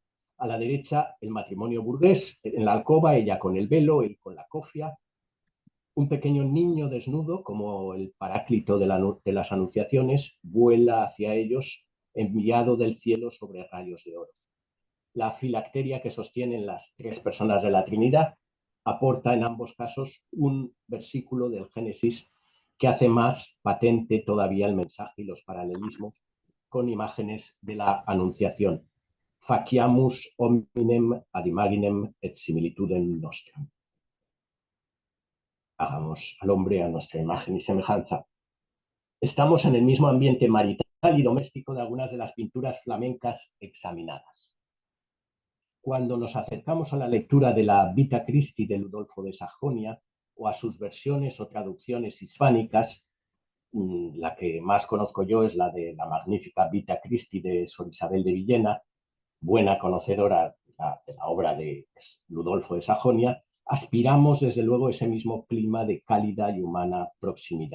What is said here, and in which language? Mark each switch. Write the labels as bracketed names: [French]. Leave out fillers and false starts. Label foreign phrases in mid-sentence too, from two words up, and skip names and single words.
[Spanish] A la derecha el matrimonio burgués, en la alcoba, ella con el velo, él con la cofia, un pequeño niño desnudo, como el paráclito de las anunciaciones, vuela hacia ellos, enviado del cielo sobre rayos de oro. La filacteria que sostienen las tres personas de la Trinidad aporta en ambos casos un versículo del Génesis que hace más patente todavía el mensaje y los paralelismos con imágenes de la Anunciación. [Latin] Faciamus hominem ad imaginem et similitudem nostram. [Spanish] Hagamos al hombre a nuestra imagen y semejanza. Estamos en el mismo ambiente marital y doméstico de algunas de las pinturas flamencas examinadas. Cuando nos acercamos a la lectura de la Vita Christi de Ludolfo de Sajonia o a sus versiones o traducciones hispánicas, la que más conozco yo es la de la magnífica Vita Christi de Sor Isabel de Villena, buena conocedora de la obra de Ludolfo de Sajonia, aspiramos desde luego ese mismo clima de cálida y humana proximidad.